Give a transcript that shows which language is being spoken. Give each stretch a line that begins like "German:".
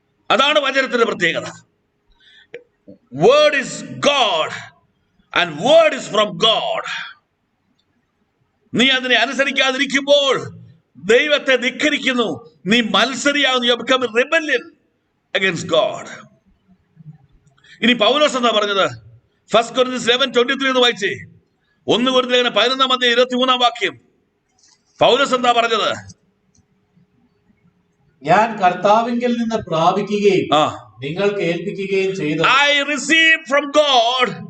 Malayalam: അതാണ് വചനത്തിന്റെ പ്രത്യേകത.
English: Word is God and word is from God.
Malayalam: നീ അതിനെ അനുസരിക്കാതിരിക്കുമ്പോൾ ദൈവത്തെ ധിക്കരിക്കുന്നു. നീ മത്സരിയാകുന്നു.
English: You become a rebellion against God.
Malayalam: ഇനി പൗലോസ് എന്താ പറഞ്ഞത്? 1 Corinthians 11:23 എന്ന് വായിച്ചേ. 1 Corinthians 11:23 പൗലോസ് എന്താ പറഞ്ഞത്? ഞാൻ കർത്താവിങ്കിൽ നിന്ന് പ്രാപിക്കുകയും നിങ്ങൾക്ക് ഏൽപ്പിക്കുകയും ചെയ്തു.
English: I received from God.